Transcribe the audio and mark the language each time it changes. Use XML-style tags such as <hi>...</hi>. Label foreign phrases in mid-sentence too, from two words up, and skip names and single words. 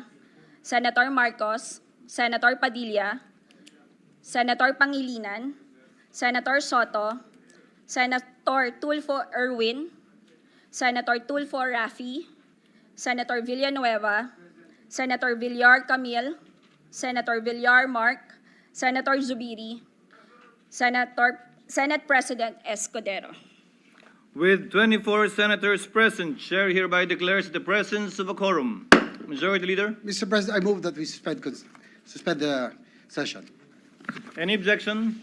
<en>Senator Marcos, Senator Padilla, Senator Pangilinan, Senator Sotto, Senator Tulfo Erwin, Senator Tulfo Rafi, Senator Villanueva, Senator Villar Camille, Senator Villar Mark, Senator Zubiri, Senate President Escudero. With 24 senators present, Chair hereby declares the presence of a quorum. Majority Leader, Mr. President, I move that we suspend the session. any objection?</en>